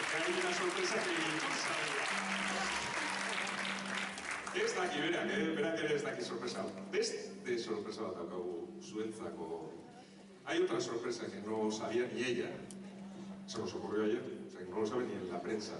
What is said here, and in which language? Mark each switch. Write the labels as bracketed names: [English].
[Spanish] hay una sorpresa que no sabía. [Basque] Ez daki, berak ere ez daki sorpresa. Beste sorpresa bat daukagu zuentzako. [Spanish] Hay otra sorpresa que no sabía ni ella. Se nos ocurrió ayer, o sea que no lo sabe ni en la prensa.